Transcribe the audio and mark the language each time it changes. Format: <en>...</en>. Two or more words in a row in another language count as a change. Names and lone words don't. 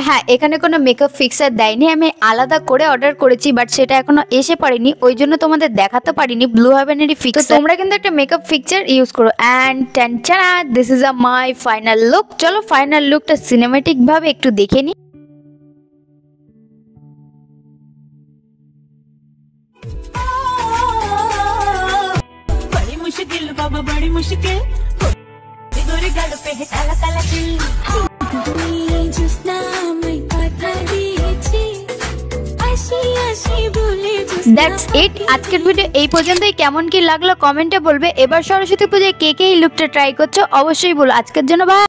<bn>হ্যাঁ, এখানে কোনো</bn> <en>makeup fixer</en> <bn>দেয়নি, আমি আলাদা করে অর্ডার করেছি, বাট সেটা এখনো এসে পড়েনি ওই জন্য তোমাদের দেখাতে পারিনি। ব্লু হেভেনেরই ফিক্সার, তোমরা কিন্তু একটা</bn> <en>makeup fixer use</en> <bn>করো।</bn> <en>And Tenchana, this is my final look.</en> <bn>চলো</bn> <en>final lookটা cinematic</en> <bn>ভাবে একটু দেখে নি।</bn> <hi>बड़ी मुश्किल बाबा बड़ी मुश्किल गोरी गल पे है काला काला दिल</hi> <en>That's it.</en> <bn>আজকের ভিডিও এই পর্যন্তই। কেমন কি লাগলো কমেন্টে বলবে। এবার সরস্বতী পূজায় কে কে এই</bn> <en>lookটা try</en> <bn>করছো অবশ্যই বলো। আজকের জন্য বাই।</bn>